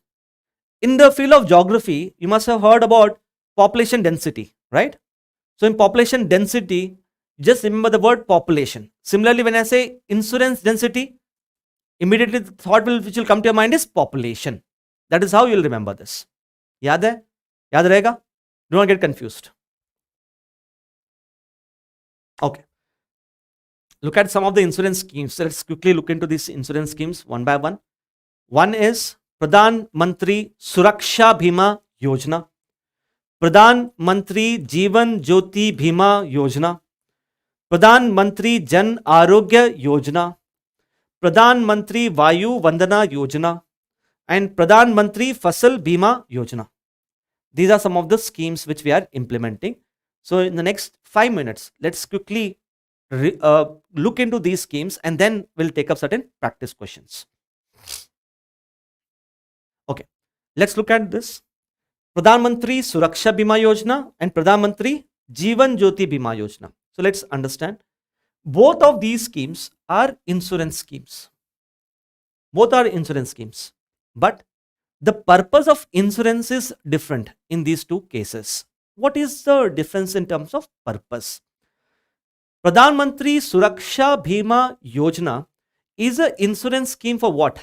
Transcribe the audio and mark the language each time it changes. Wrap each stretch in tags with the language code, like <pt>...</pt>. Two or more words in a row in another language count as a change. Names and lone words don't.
<en>In the field of geography, you must have heard about population density, right? So in population density, just remember the word population. Similarly, when I say insurance density, immediately the thought which will come to your mind is population. That is how you will remember this.</en> <hi>याद है? याद रहेगा?</hi> <en>Do not get confused. Okay. Look at some of the insurance schemes. So let's quickly look into these insurance schemes one by one. One is Pradhan Mantri Suraksha Bhima Yojana, Pradhan Mantri Jeevan Jyoti Bhima Yojana, Pradhan Mantri Jan Arogya Yojana, Pradhan Mantri Vayu Vandana Yojana, and Pradhan Mantri Fasal Bima Yojana. These are some of the schemes which we are implementing. So in the next 5 minutes, let's quickly look into these schemes and then we'll take up certain practice questions. Okay, let's look at this. Pradhan Mantri Suraksha Bima Yojana and Pradhan Mantri Jeevan Jyoti Bima Yojana. So let's understand. Both of these schemes are insurance schemes. Both are insurance schemes. But the purpose of insurance is different in these two cases. What is the difference in terms of purpose? Pradhan Mantri Suraksha Bhima Yojana is an insurance scheme for what?</en>